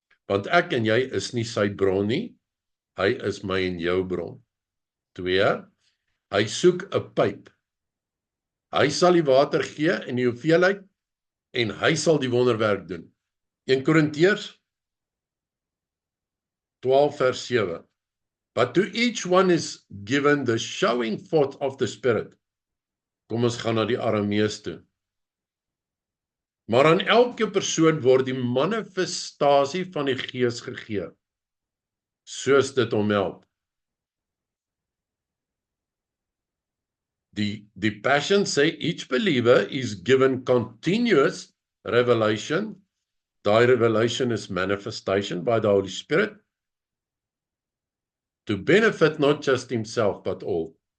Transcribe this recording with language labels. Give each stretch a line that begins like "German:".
Afrikaans: Want ek en jy is nie sy bron nie, hy is my en jou bron. 2, hy soek 'n pyp. Hy sal die water gee in die hoeveelheid en hy sal die wonderwerk doen. 1 Korintiërs 12 vers 7.
English: But to each one is given the showing forth of the Spirit.
Afrikaans: Kom ons gaan na die Aramees toe. Maar aan elke persoon word die manifestasie van die Gees gegee, soos dit hom help. Die Passion sê,
English: each believer is given continuous revelation. Daai revelation is manifestation by the Holy Spirit, to benefit not just himself, but all.